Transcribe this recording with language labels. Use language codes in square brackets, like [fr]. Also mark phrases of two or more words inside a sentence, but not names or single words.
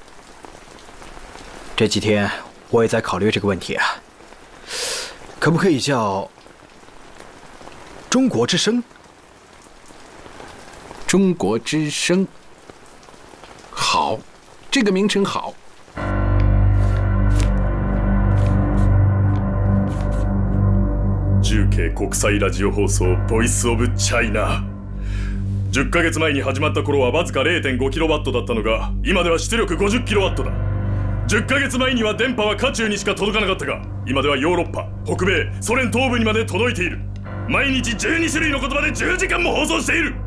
[zh] 这几天我也在考虑这个问题啊，可不可以叫中国之声？中国之声，好，这个名称好。 [ja] 重慶国際ラジオ放送ボイスオブチャイナ。10ヶ月前に始まった頃はわずか 0.5kW だったのが、今では出力 50kW だ。10ヶ月前には電波は渦中にしか届かなかったが、今ではヨーロッパ、北米、ソ連東部にまで届いている。毎日12種類の言葉で10時間も放送している。